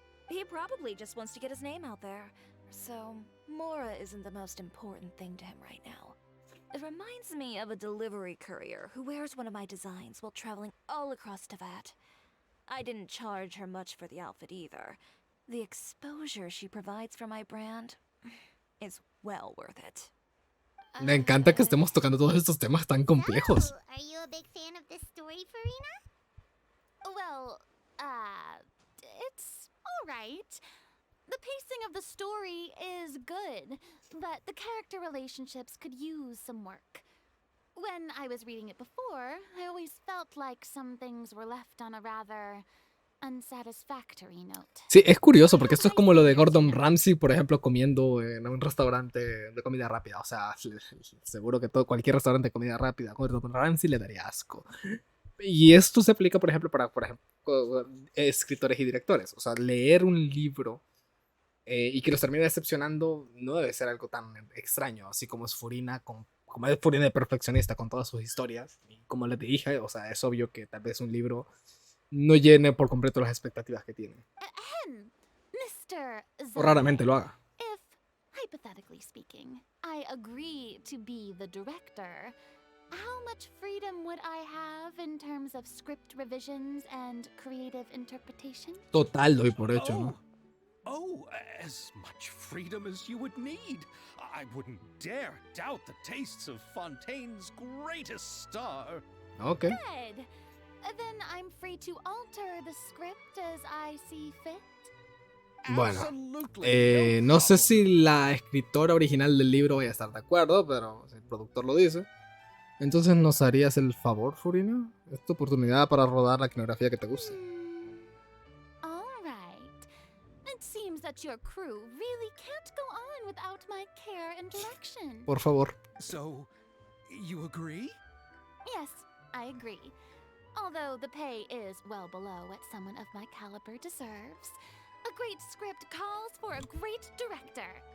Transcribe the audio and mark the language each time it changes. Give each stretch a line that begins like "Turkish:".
English: He probably just wants to get his name out there. So, Mora isn't the most important thing to him right now. It reminds me of a delivery courier who wears one of my designs while traveling all across Teyvat. I didn't charge her much for the outfit either. The exposure she provides for my brand is well worth it.
Spanish: Me encanta que estemos tocando todos estos temas tan complejos.
English: So, are you a big fan of this story, Furina? Well, it's alright. The pacing of the story is good, but the character relationships could use some work. When I was reading it before, I always felt like some things were left on a rather unsatisfactory note.
Spanish: Sí, es curioso porque esto es como lo de Gordon Ramsay, por ejemplo, comiendo en un restaurante de comida rápida. O sea, seguro que cualquier restaurante de comida rápida, Gordon Ramsay le daría asco. Y esto se aplica, por ejemplo, para escritores y directores. O sea, leer un libro y que los termine decepcionando no debe ser algo tan extraño, así como es Furina, como es Furina de perfeccionista con todas sus historias. Y como les dije, o sea, es obvio que tal vez un libro no llene por completo las expectativas que tiene.
English: Mr.
Spanish: O raramente lo haga.
English: If, hypothetically speaking, I agree to be the director, how much freedom would I have in terms of script revisions and creative interpretation?
Spanish: Total, doy por hecho, ¿no?
English: Oh, as much freedom as you would need. I wouldn't dare doubt the tastes of Fontaine's greatest star. Ok. Good. Then I'm free to alter the script as I see fit.
Spanish: Bueno,
English: Absolutely,
Spanish: no sé
English: problem.
Spanish: si la escritora original del libro vaya a estar de acuerdo, pero si el productor lo dice. Entonces, ¿nos harías el favor, Furina? Es tu oportunidad para rodar la escenografía que te guste.
English: All right. It seems that your crew really can't go on without my care and direction.
Spanish: Por favor.
English: So, you agree? Yes, I agree. Although the pay is well below what someone of my caliber deserves, a great script calls for a great director.